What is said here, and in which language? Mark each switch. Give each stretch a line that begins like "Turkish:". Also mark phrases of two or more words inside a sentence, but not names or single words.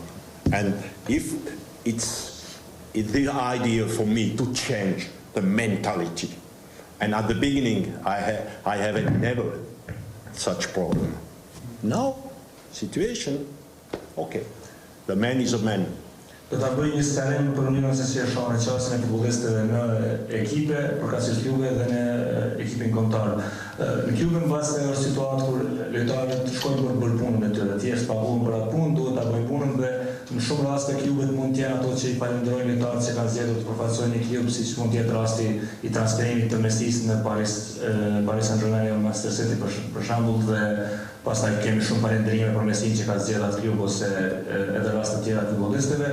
English: And if it's the idea for me to change the mentality. And at the beginning, I haven't never such problem. Now, situation, okay, the man is a man.
Albanian: Do ta bëj një sqarim për mënyrën se si e shoh në qasjen e futbollistëve në ekipe, përkatësisht klube dhe në ekipin kombëtar. Në klubin mbas është situatë kur lojtarët shkojnë për të bërë punën e tyre, thjesht paguhen për atë punë, duhet ta bëjnë punën dhe në shumë raste klubet mund të jenë ato që i falenderojnë lojtarët që kanë zgjedhur të përfaqësojnë një klub, siç mund të jetë rasti i transferimit të Messit në Paris Saint-Germain apo Manchester City për shembull, dhe pastaj kemi shumë falenderime për Messin që ka zgjedhur atë klub ose edhe raste të tjera të futbollistëve.